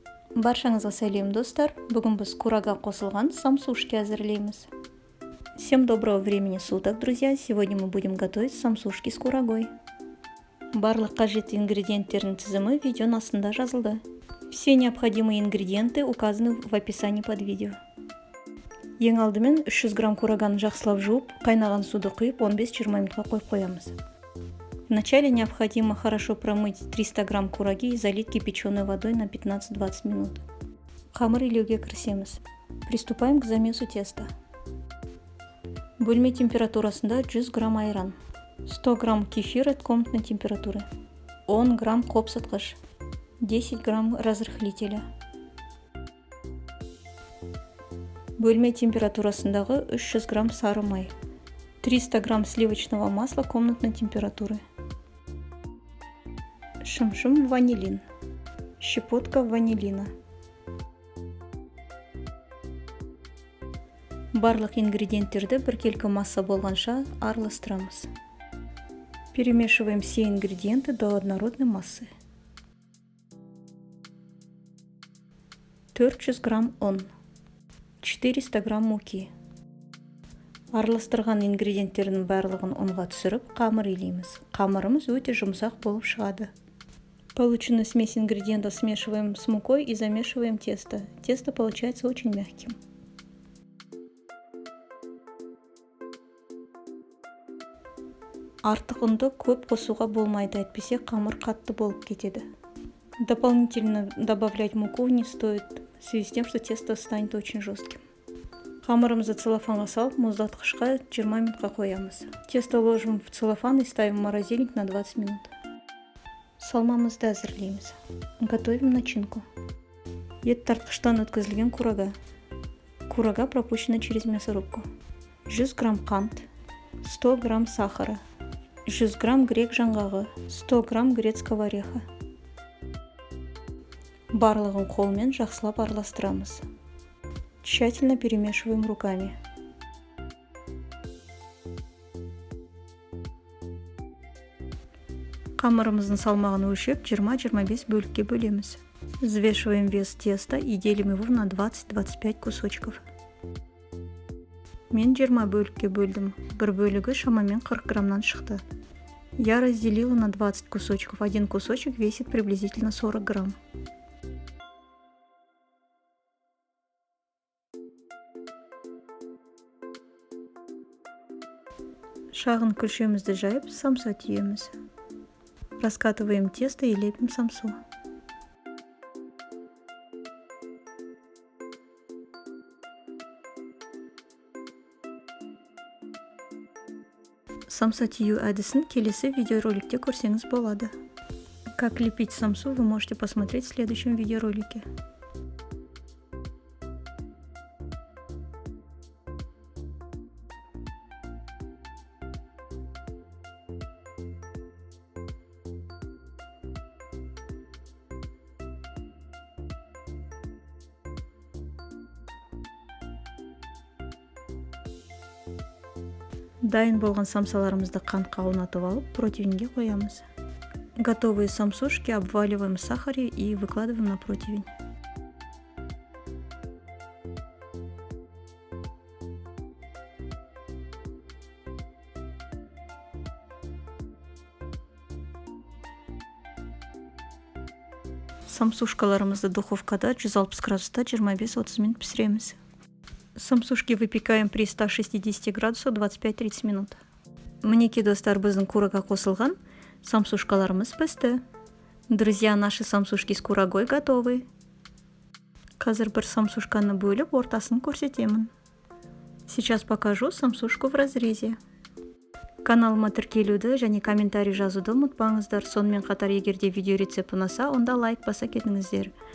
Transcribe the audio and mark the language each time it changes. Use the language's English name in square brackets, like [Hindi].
[Kazakh] Баршаңызға сәлем достар. Бүгін біз курага қосылған самсушки әзірлейміз. [Russian] Всем доброго времени суток, друзья. Сегодня мы будем готовить самсушки с курагой. [Kazakh] Барлық қажетті ингредиенттердің тізімі видеоның астында жазылды. [Russian] Все необходимые ингредиенты указаны в описании под видео. [Kazakh] Ең алдымен 300 грамм кураганы жақсылап жуып, қайнаған суды құйып 15-20 минутқа қойып қоямыз. [Russian] Вначале необходимо хорошо промыть 300 грамм кураги и залить кипяченой водой на 15-20 минут. [Kazakh] Қамыр илеуге кірісеміз. [Russian] Приступаем к замесу теста. [Kazakh] Бөлме температурасында 100 грамм айран, 100 грамм [Russian] кефир от комнатной температуры, [Kazakh] 10 грамм қопсытқыш, [Russian] 10 грамм разрыхлителя. [Kazakh] Бөлме температурасындағы 300 грамм сары май, [Russian] 300 грамм сливочного масла комнатной температуры, [Kazakh] шым-шым ванилин, [Russian] щепотка ванилина. [Kazakh] Барлық ингредиенттерді біркелкі масса болғанша араластырамыз. [Russian] Перемешиваем все ингредиенты до однородной массы. [Kazakh] 400 грамм ұн, [Russian] 400 грамм муки. [Kazakh] Араластырған ингредиенттердің барлығын ұнға түсіріп, қамыр илейміз. Қамырымыз өте жұмсақ болып шығады. [Russian] Полученную смесь ингредиентов смешиваем с мукой и замешиваем тесто. Тесто получается очень мягким. [Kazakh] Артық ұнды көп қосуға болмайды, әйтпесе қамыр қатты болып кетеді. [Russian] Дополнительно добавлять муку не стоит, в связи с тем, что тесто станет очень жестким. [Kazakh] Қамырымызды целлофанға салып, мұздатқышқа 20 минутқа қоямыз. [Russian] Тесто ложим в целлофан и ставим в морозильник на 20 минут. [Kazakh] Салмамызды әзірлейміз. [Russian] Готовим начинку. [Kazakh] Ет тартқыштан өткізілген курага. [Russian] Курага пропущена через мясорубку. [Kazakh] 100 грамм қант, [Russian] 100 грамм сахара, [Kazakh] 100 грамм грек жаңғағы, [Russian] 100 грамм грецкого ореха. [Kazakh] Барлығын қолмен жақсылап араластырамыз. [Russian] Тщательно перемешиваем руками. [Kazakh] Қамырымыздың салмағын өлшеп 20-25 бөлікке бөлеміз. [Russian] Взвешиваем вес теста и делим его на 20-25 кусочков. [Kazakh] Мен 20 бөлікке бөлдім. Бір бөлігі шамамен 40 граммнан шықты. [Russian] Я разделила на 20 кусочков. Один кусочек весит приблизительно 40 грамм. [Kazakh] Шағын күлшемізді жайып, самса түйеміз. [Russian] Раскатываем тесто и лепим самсу. [Kazakh] Самса тию әдісін келесі видеороликте көрсеңіз болады. [Russian] Как лепить самсу вы можете посмотреть в следующем видеоролике. [Kazakh] Дайын болған самсаларымызды қантқа аунатып алып, противеньге қоямыз. [Russian] Готовые самсушки обваливаем в сахаре и выкладываем на противень. [Kazakh] Самсушкаларымызды духовкада 160 градуста 25-30 минут пісіреміз. [Russian] Самсушки выпекаем при 160 градусах 25-30 минут. [Kazakh] Мінеки достар, біздің курага қосылған самсушкаларымыз пісті. [Russian] Друзья, наши самсушки с курагой готовы. [Kazakh] Қазір бір самсушканы бөліп, ортасын көрсетемін. [Russian] Сейчас покажу самсушку в разрезе. [Kazakh] Каналыма тіркелуді және комментарий жазуды ұмытпаңыздар. Сонымен қатар, егерде видео рецепт ұнаса, онда лайк баса кетіңіздер.